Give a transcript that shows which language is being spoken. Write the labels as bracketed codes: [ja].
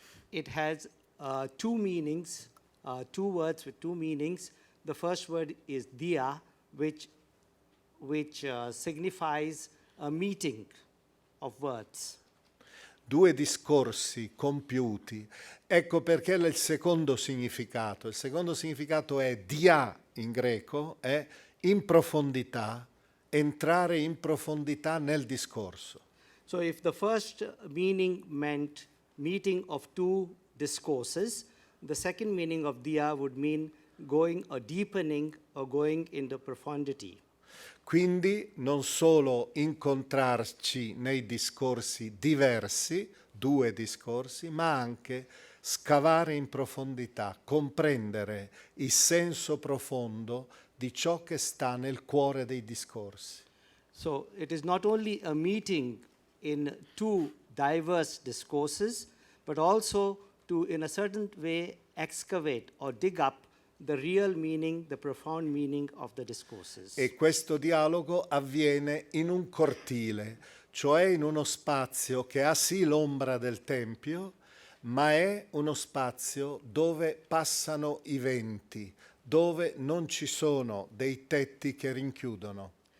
[en] It has two meanings, two words with two meanings. The first word is dia, which signifies a meeting of words. [it] Due discorsi compiuti. Ecco perché il secondo significato. Il secondo significato è dia in greco, è in profondità, entrare in profondità nel discorso. [en] So if the first meaning meant meeting of two discourses, the second meaning of dia would mean going or deepening or going into profundity. [it] Quindi non solo incontrarci nei discorsi diversi, due discorsi, ma anche scavare in profondità, comprendere il senso profondo di ciò che sta nel cuore dei discorsi. [en] So it is not only a meeting in two diverse discourses, but also to, in a certain way, excavate or dig up the real meaning, the profound meaning of the discourses. [it] E questo dialogo avviene in un cortile, cioè in uno spazio che ha sì l'ombra del Tempio, ma è uno spazio dove passano i venti, dove non ci sono dei tetti che rinchiudono.